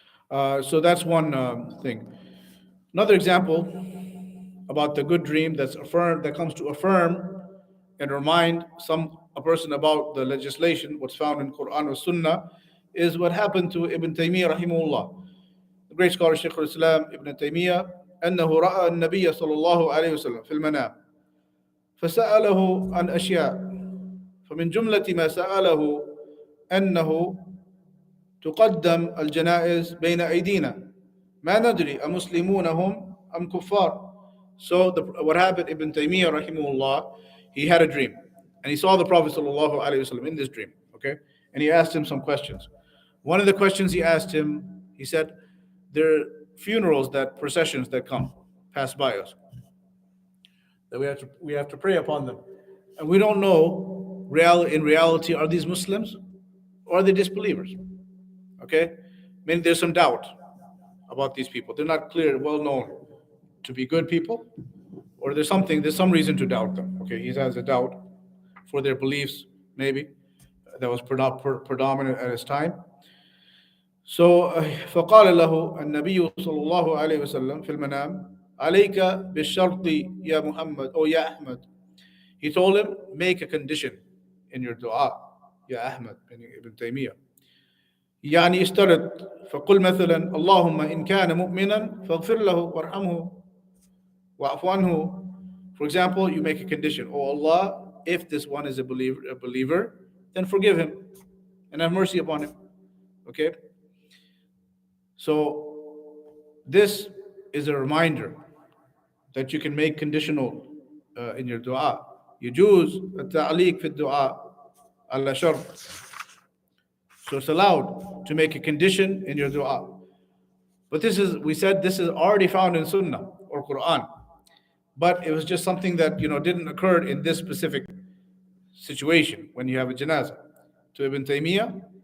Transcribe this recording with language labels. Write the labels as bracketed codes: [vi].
[en] So that's one thing. Another example about the good dream that comes to affirm and remind a person about the legislation, what's found in Quran or Sunnah, is what happened to Ibn Taymiyyah rahimahullah. The great scholar Shaykh al-Islam Ibn Taymiyyah, [ar] أنه رأى النبي صلى الله عليه وسلم في المنام فسأله عن أشياء فمن جملة ما سأله أنه تقدم الجنائز بين أيدينا ما ندري أمسلمون هم أم كفار. [en] So what happened, Ibn Taymiyyah rahimahullah, he had a dream and he saw the Prophet sallallahu alaihi wasallam in this dream, okay, and he asked him some questions. One of the questions he asked him, he said, there are funerals, processions that pass by us, that we have to pray upon them, and we don't know in reality, are these Muslims or are they disbelievers? Okay, I mean, there's some doubt about these people. They're not clear, well known to be good people, or there's some reason to doubt them. Okay, he has a doubt for their beliefs, maybe that was predominant at his time. [ar] So فقال له النبي صلى الله عليه وسلم في المنام عليك بالشرط يا محمد أو يا أحمد. [en] He told him, make a condition, in your dua. Ya Ahmad ibn Taymiyyah. [ar] يعني اشترط فقل مثلا اللهم إن كان مؤمنا فاغفر له وارحمه واعف عنه. [en] For example, you make a condition. Oh Allah, if this one is a believer, then forgive him and have mercy upon him. Okay? So this is a reminder that you can make conditional in your dua. [ar] يجوز التعليق في الدعاء على شرط. [en] So it's allowed to make a condition in your dua. But we said this is already found in Sunnah or Quran. But it was just something that didn't occur in this specific situation when you have a janazah to Ibn Taymiyyah.